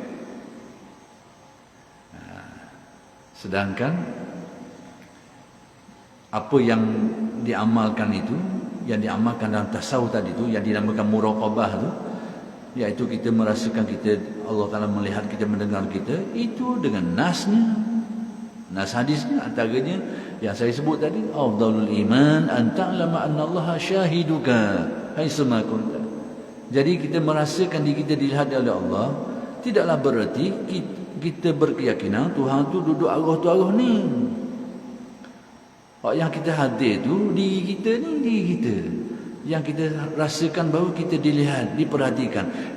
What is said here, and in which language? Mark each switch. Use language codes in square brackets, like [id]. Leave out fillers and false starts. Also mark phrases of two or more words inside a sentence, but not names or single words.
[ms] Sedangkan apa yang diamalkan itu, yang diamalkan dalam tasawuf tadi tu, yang dinamakan muraqabah tu, iaitu kita merasakan kita, Allah Ta'ala melihat kita, mendengar kita, itu dengan nasnya, nas hadisnya, antaranya yang saya sebut tadi, [ar] أفضل الإيمان أن تعلم أن الله شاهدك حيث ما كنت. [ms] Jadi kita merasakan diri kita dilihat oleh Allah, tidaklah bererti kita berkeyakinan Tuhan tu duduk arwah tu arwah ni. Yang kita hadir tu diri kita ni, diri kita. Yang kita rasakan bahawa kita dilihat, diperhatikan.